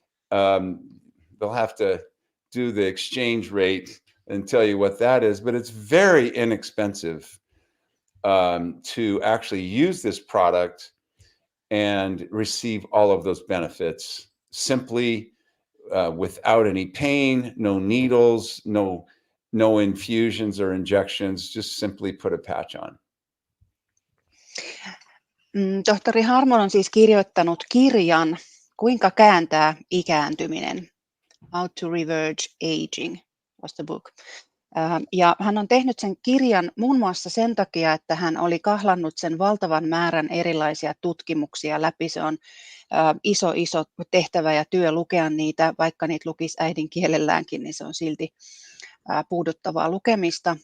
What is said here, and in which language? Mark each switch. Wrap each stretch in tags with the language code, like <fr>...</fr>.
<en>They'll have to do the exchange rate and tell you what that is, but it's very inexpensive to actually use this product and receive all of those benefits simply without any pain, no needles, no no infusions or injections, just simply put a patch on.</en> <fi>Tohtori Harmon on siis kirjoittanut kirjan, kuinka kääntää ikääntyminen.</fi> <en>How to Reverse Aging was the book.</en> <fi>Ja hän on tehnyt sen kirjan muun muassa sen takia, että hän oli kahlannut sen valtavan määrän erilaisia tutkimuksia läpi. Se on iso tehtävä ja työ lukea niitä, vaikka niitä lukisi äidinkielelläänkin, niin se on silti puuduttavaa lukemista.</fi>